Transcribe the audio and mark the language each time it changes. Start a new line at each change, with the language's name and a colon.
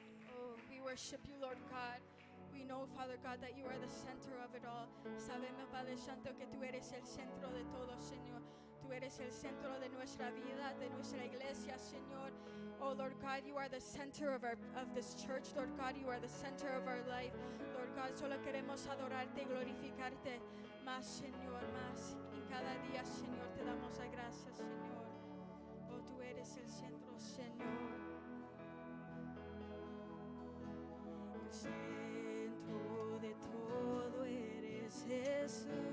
English: Oh, we worship you, Lord God. We know, Father God, that you are the center of it all.
Spanish: Sabemos, Padre Santo, que tú eres el centro de todo, Señor. Tú eres el centro de nuestra vida, de nuestra iglesia, Señor.
English: Oh, Lord God, you are the center of this church, Lord God. You are the center of our life. Lord God,
Spanish: solo queremos adorarte y glorificarte más, Señor, más. En cada día, Señor, te damos las gracias, Señor. Oh, tú eres el centro, Señor. El centro de todo eres Jesús.